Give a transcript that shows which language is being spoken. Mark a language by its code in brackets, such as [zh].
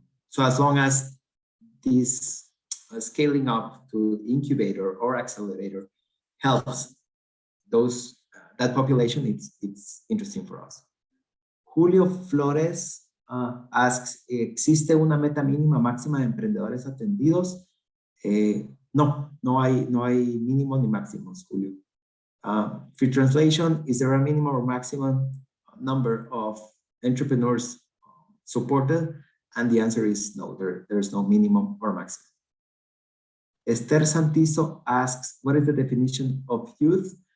[en] So as long as this scaling up to incubator or accelerator helps that population, it's interesting for us. [es] Julio Flores asks, ¿existe una meta mínima máxima de emprendedores atendidos? No hay mínimos ni máximos, Julio. [en] Free translation, is there a minimum or maximum number of entrepreneurs supported? And the answer is no, there's no minimum or maximum. Esther Santizo asks, what is the definition of youth?